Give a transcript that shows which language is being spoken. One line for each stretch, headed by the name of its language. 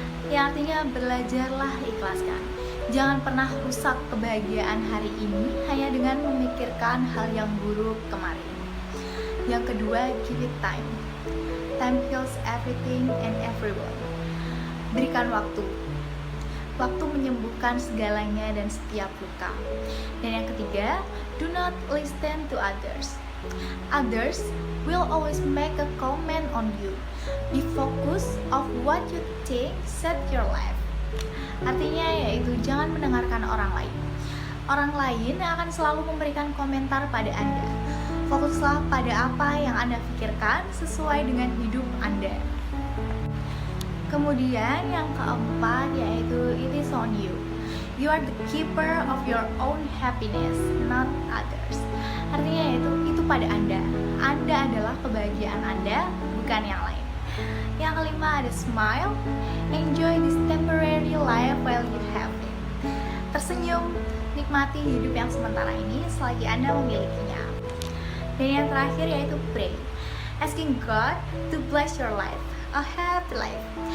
Indonesian: Yang artinya belajarlah ikhlaskan. Jangan pernah rusak kebahagiaan hari ini hanya dengan memikirkan hal yang buruk kemarin. Yang kedua,
English: give it time. Time heals everything and everyone.
Indonesian: Berikan waktu. Waktu menyembuhkan segalanya dan setiap luka. Dan yang ketiga,
English: do not listen to others. Others will always make a comment on you. Be focused of what you think, set your life.
Indonesian: Artinya yaitu jangan mendengarkan orang lain. Orang lain akan selalu memberikan komentar pada Anda. Fokuslah pada apa yang Anda pikirkan sesuai dengan hidup Anda. Kemudian yang keempat yaitu
English: it is on you. You are the keeper of your own happiness, not others.
Indonesian: Artinya itu pada Anda. Anda adalah kebahagiaan Anda, bukan yang lain. Yang kelima ada smile.
English: Enjoy this temporary life while you have it.
Indonesian: Tersenyum, nikmati hidup yang sementara ini selagi Anda memilikinya. Dan yang terakhir yaitu pray.
English: Asking God to bless your life, a happy life.